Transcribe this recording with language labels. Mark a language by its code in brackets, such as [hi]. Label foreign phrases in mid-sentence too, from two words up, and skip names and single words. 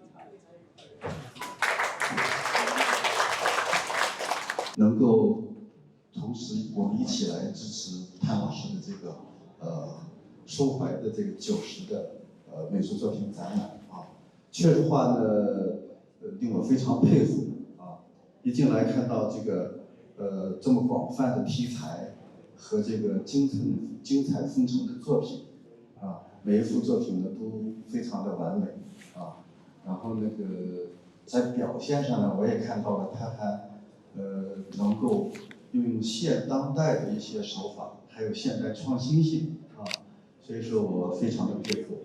[zh] 能夠同時我們一起來支持譚老師的這個收懷的這個90的美術作品展覽啊，確實話呢令我非常佩服啊！一進來看到這個這麼廣泛的題材和這個精彩紛呈的作品啊，每一幅作品呢都非常的完美啊，然後那個在表現上呢，我也看到了他還能夠用現當代的一些手法，還有現代創新性啊。所所以说我非常的佩服。